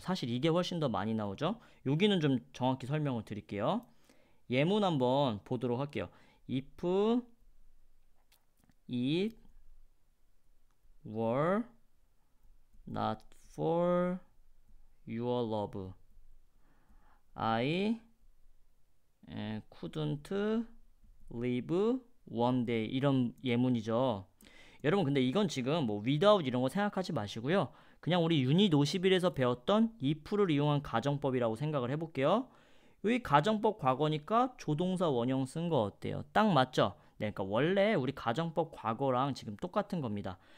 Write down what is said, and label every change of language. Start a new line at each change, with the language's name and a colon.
Korean: 사실 이게 훨씬 더 많이 나오죠. 여기는 좀 정확히 설명을 드릴게요. 예문 한번 보도록 할게요.
English: If it were not for your love, I couldn't live one day.
Korean: 이런 예문이죠. 여러분, 근데 이건 지금 뭐 without 이런 거 생각하지 마시고요. 그냥 우리 유닛 51에서 배웠던 if를 이용한 가정법이라고 생각을 해볼게요. 여기 가정법 과거니까 조동사 원형 쓴 거 어때요? 딱 맞죠? 네, 그러니까 원래 우리 가정법 과거랑 지금 똑같은 겁니다.